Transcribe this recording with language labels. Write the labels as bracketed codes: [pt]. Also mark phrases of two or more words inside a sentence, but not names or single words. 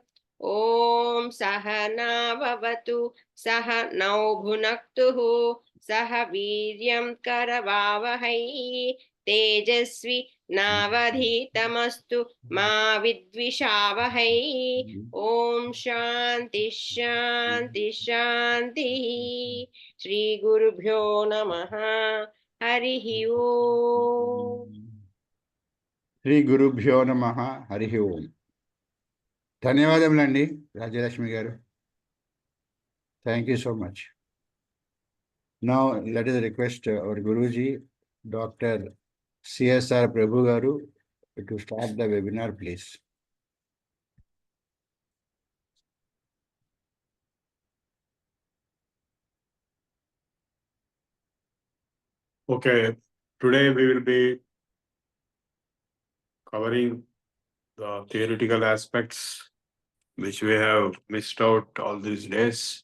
[sa] ॐ सहना भवतु, सहनौ भुनक्तु, सह वीर्यं करवावहै, तेजस्वि नावधीतमस्तु मा विद्विषावहै. ॐ शान्तिः शान्तिः शान्तिः. श्री गुरुभ्यो नमः। हरिः ॐ. శ్రీ గురుభ్యో నమః హరి ఓం. [te] ధన్యవాదములండి రాజ్యలక్ష్మి గారు. [en] thank you so much. now let us request our Guruji, Dr. CSR Prabhu garu, to start the webinar, please. Okay, today we will be covering the theoretical aspects which we have missed out all these days.